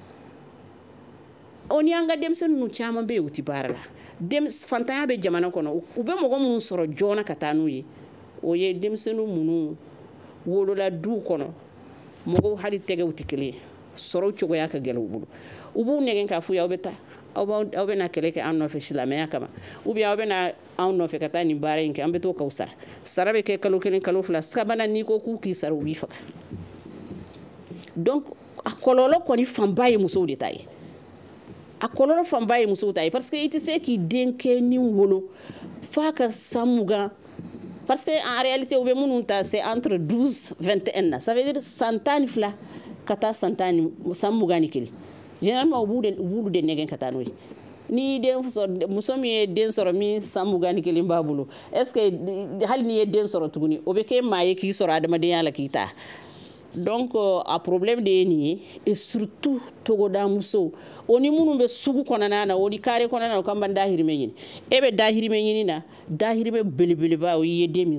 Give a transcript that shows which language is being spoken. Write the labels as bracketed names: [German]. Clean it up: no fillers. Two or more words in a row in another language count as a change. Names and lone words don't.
[Bambara] o ni an ka denmisɛnninw caman bɛ yen u tɛ baara la fantanya bɛ jamana kɔnɔ u bɛ mɔgɔ minnu sɔrɔ joona ka taa n'u ye o ye denmisɛnninw minnu wolola duw kɔnɔ mɔgɔw hali tɛgɛw tɛ kelen ye sɔrɔ cogoya ka gɛlɛn u bolo u b'u nɛgɛn k'a fɔ aw bɛ taa aw bɛ na kɛlɛ kɛ an nɔfɛ silamɛya kama [French] ou bien [Bambara] aw bɛ na an nɔfɛ ka taa nin baara in kɛ an bɛ t'o k'aw sara bɛ kɛ kalo 1 kalo 2 sabanan n'i ko k'u k'i sara u b'i faga donc a kɔlɔlɔ kɔni fanba ye musow de ta ye a kɔlɔlɔ fanba ye musow ta ye [French] parce que [Bambara] i tɛ se k'i den kɛ ni wolo f'a ka san 20 [French] parce que en réalité [Bambara] u bɛ minnu ta [French] c'est entre [Bambara] 12 21 na [French] ça veut dire [Bambara] san 12 ka taa san 21 généralement u b'ulu de nɛgɛn ka taa n'o ye ni muso min ye den sɔrɔ min san 21 b'a bolo [French] est ce que [Bambara] hali n'i ye den sɔrɔ tuguni o bɛ kɛ maa ye k'i sɔrɔ adamadenya la k'i ta donc a problème de ye nin ye [French] et surtout [Bambara] togoda musow o ni minnu bɛ sugu kɔnɔna na o ni carré kɔnɔna na o kan bɛ dahirimɛ ɲini e bɛ dahirimɛ ɲini na dahirimɛ belebeleba o ye den min